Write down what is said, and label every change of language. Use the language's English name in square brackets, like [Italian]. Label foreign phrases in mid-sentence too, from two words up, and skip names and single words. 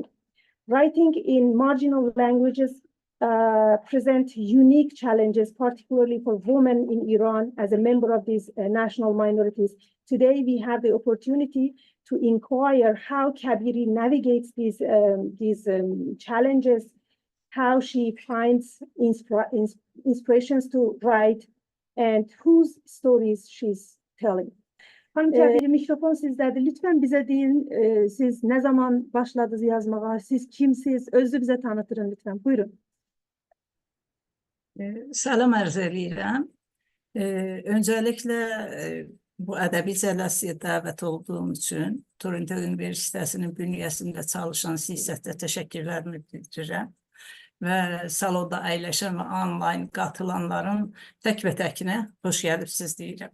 [English] Writing in marginal languages present unique challenges, particularly for women in Iran as a member of these national minorities. Today, we have the opportunity to inquire how Kebiri navigates these challenges, how she finds inspirations to write, and whose stories she's telling. [Turkish] Hanım Kebiri, mikrofon sizlerde. Lütfen bize deyin, siz ne zaman başladınız yazmaya, siz kimsiniz? [Azerbaijani] Özü bize tanıtırın lütfen. Buyurun. Salam arz edirəm. Öncəliklə bu ədəbi cələsiyə dəvət olduğum üçün Toronto Üniversitəsinin bünyəsində çalışan CSAT-ə təşəkkürlərimi bildirirəm və salonda əyləşən və onlayn qatılanların tək-və-təkinə xoş gəlibsiz deyirəm.